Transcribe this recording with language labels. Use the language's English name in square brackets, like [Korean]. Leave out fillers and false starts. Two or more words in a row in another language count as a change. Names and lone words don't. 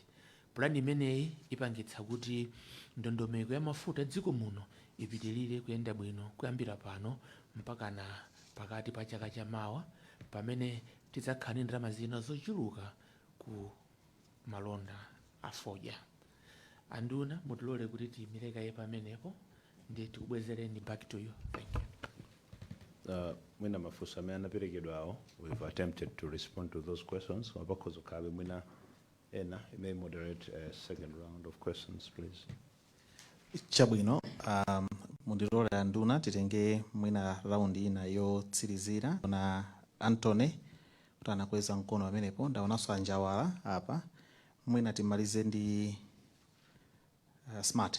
[Nyanja] Plani imeneyi ipangitsa kuti ndondomeko ya mafuta dziko muno ipitirire kuyenda bwino kuyambira pano mpaka na pakati pa chaka chamawa pamene tidzakhala ndi ndalama zina zochuluka ku malonda a fodya. Anduna mutilole kuti tiyimireka ye pamenepo ndi tikubwezereni [English] back to you. Thank you. [Nyanja] Mwina mafunso amene anaperekedwa awo, [English] we've attempted to respond to those questions. [Nyanja] Mapakhozo kabe mwina ena [English] may moderate a second round of questions, please. [Nyanja] Chabwino, mundilole anduna titenge mwina raundi ina yotsirizira na Antony kuti anakweza mkono amenepo, ndaonanso anjawala apa. Mwina timalize ndi Smart.